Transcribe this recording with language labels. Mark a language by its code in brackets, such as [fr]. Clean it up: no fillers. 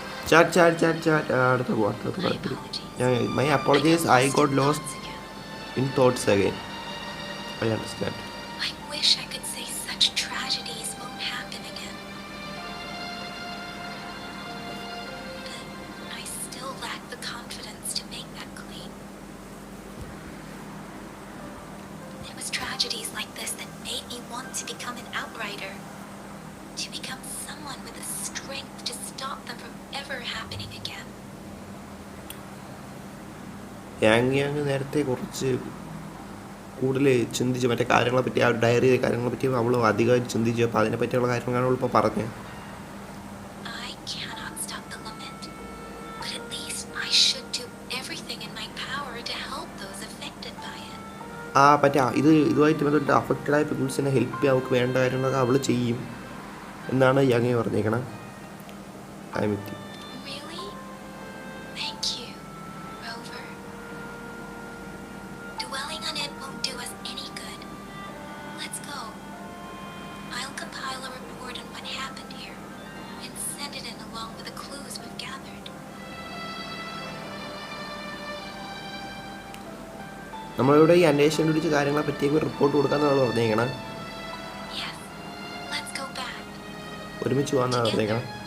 [ml] Chat അടുത്ത കുഴപ്പമില്ല. [en] My apologies, I got lost in thoughts again. I understand. I wish I could say such tragedies won't happen again. But I still lack the confidence to make that claim. It was tragedies like this that made me want to become an outrider. To become someone with the strength to stop them from ever happening again. [ml] Yang നേരത്തെ കുറച്ച് കൂടുതൽ ചിന്തിച്ച് മറ്റേ കാര്യങ്ങളെ പറ്റി, ആ diary കാര്യങ്ങളെ പറ്റി അവൾ അധികമായിട്ട് ചിന്തിച്ചു. അപ്പോൾ അതിനെ പറ്റിയുള്ള കാര്യങ്ങളാണ് അവളിപ്പോൾ പറഞ്ഞത്. [en] I cannot stop the lament, but at least I should do everything in my power to help those affected by it. [ml] ഇതുമായിട്ട് ബന്ധപ്പെട്ട് അഫക്റ്റഡായ പീപ്പിൾസിനെ ഹെൽപ്പ് ചെയ്യാൻ അവൾക്ക് വേണ്ട കാര്യങ്ങളൊക്കെ അവൾ ചെയ്യും എന്നാണ് യാങ് പറഞ്ഞേക്കണം. [en] I with you. Really? Thank you, Rover. Dwelling on it won't do us any good. Let's go. I'll compile a report on what happened here and send it in along with the clues we've gathered. [ml] നമ്മളിവിടെ ഈ അന്വേഷണം പിടിച്ച കാര്യങ്ങളെ പറ്റിയൊക്കെ report കൊടുക്കാമെന്നാണ് പറഞ്ഞേക്കണം. [en] Yes. Let's go back. [ml] ഒരുമിച്ച് പോകാമെന്നാണ് പറഞ്ഞേക്കണം.